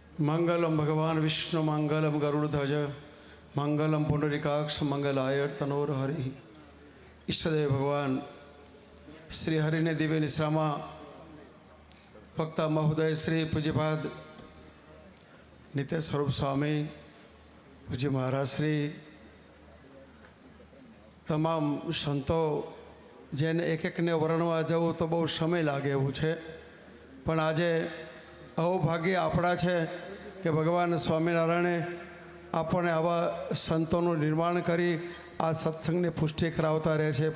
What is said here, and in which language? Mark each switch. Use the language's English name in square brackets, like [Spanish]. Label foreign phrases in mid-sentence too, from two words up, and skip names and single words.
[Sanskrit] मंगलम भगवान विष्णु मंगलम गरुड़ध्वज मंगलम पुंडरीकाक्ष मंगलाय तनोर हरि। [Gujarati] ઈષ્ટદેવ ભગવાન શ્રી હરિને દિવ્ય નિશ્રામાં વક્તા મહોદય શ્રી પૂજ્યપાદ નિત્ય સ્વરૂપ સ્વામી પૂજ્ય મહારાજ શ્રી તમામ સંતો જેને એક એકને વર્ણવા જવું તો બહુ સમય લાગે એવું છે, પણ આજે અહોભાગ્ય આપણા છે કે ભગવાન સ્વામિનારાયણે આપણને આવા સંતોનું નિર્માણ કરી આ સત્સંગની પુષ્ટિ કરાવતા રહે છે।